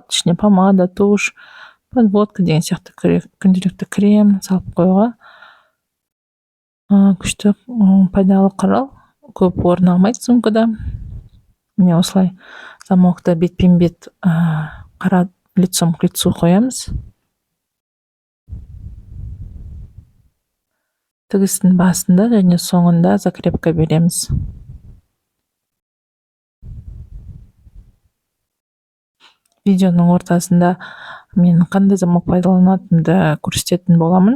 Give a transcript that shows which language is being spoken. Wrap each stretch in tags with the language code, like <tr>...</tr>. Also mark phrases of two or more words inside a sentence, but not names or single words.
<kk>Ішіне</kk> <ru>помада, туш, подводка</ru> <kk>деген сияқты күнделікті крем салып қоюға күшті пайдалы құрал. Көп орын алмайды сумкада. Міне осылай замокта бетпен-бет қара</kk> <ru>лицом к лицу</ru> <kk>қоямыз. Тігістің басында және соңында закрепка береміз. Видеоның ортасында мен қандай замок пайдаланатынымды көрсететін боламын.</kk>